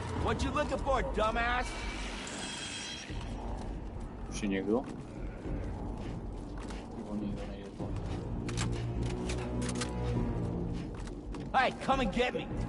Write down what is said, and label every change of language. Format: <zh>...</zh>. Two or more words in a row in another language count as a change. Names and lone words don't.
<en>What you looking for, dumbass?</en> <cs>Už je někdo? Nebo nikdo nejde to.</cs> <en>Hey, come and get me.</en>